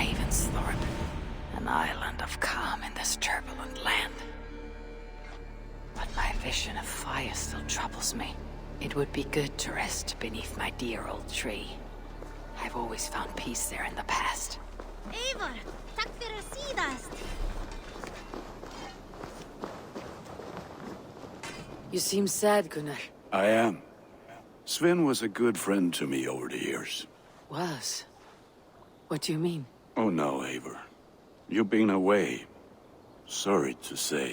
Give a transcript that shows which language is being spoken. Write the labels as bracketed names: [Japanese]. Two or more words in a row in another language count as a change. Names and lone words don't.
[English] Ravensthorpe, an island of calm in this turbulent land. But my vision of fire still troubles me. It would be good to rest beneath my dear old tree. I've always found peace there in the past. Eivor, [Icelandic] takk fyrir síðast. [English] You seem sad, Gunnar. I am. Sven was a good friend to me over the years. Was? What do you mean? Oh no, Eivor. You've been away. Sorry to say.